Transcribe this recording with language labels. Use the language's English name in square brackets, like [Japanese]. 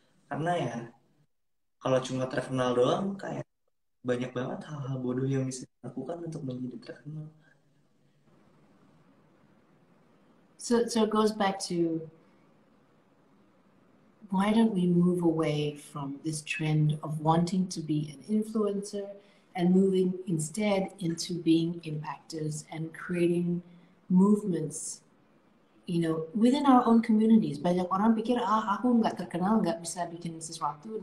[Indonesian] Karena ya kalau cuma terkenal doang kayak banyak banget hal-hal bodoh yang bisa dilakukan untuk menjadi terkenal. [English] So it goes back to why don't we move away from this trend of wanting to be an influencer and moving instead into being impactors and creating movements, within our own communities. [Indonesian] Banyak orang pikir, aku nggak terkenal, nggak bisa bikin sesuatu.